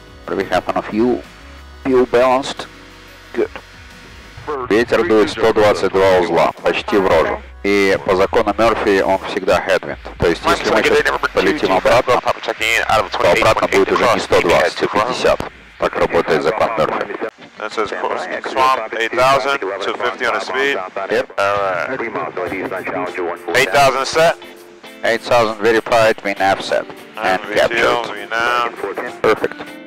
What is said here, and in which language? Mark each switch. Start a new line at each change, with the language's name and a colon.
English: We have enough fuel balanced. Good.
Russian: Ветер дует 122 узла, почти в рожу. И по закону Мерфи он всегда headwind. То есть если мы сейчас полетим обратно, то обратно будет уже не 120, а 50. Так работает закон Мерфи.
English: That says swamp 8000, 250 on the speed. Yep. Alright. 8000 set. 8000 verified, we nav set. And captured. Perfect.